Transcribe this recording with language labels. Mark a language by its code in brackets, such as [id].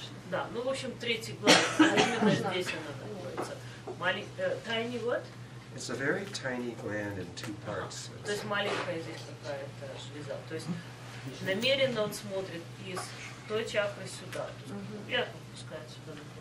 [ru] Да, ну, в общем, третий глаз, именно здесь она находится. [en] Tiny what? It's a very tiny gland in two parts. [ru] То есть маленькая здесь какая-то железа. То есть намеренно он смотрит из той чакры сюда. То есть вверх опускает сюда.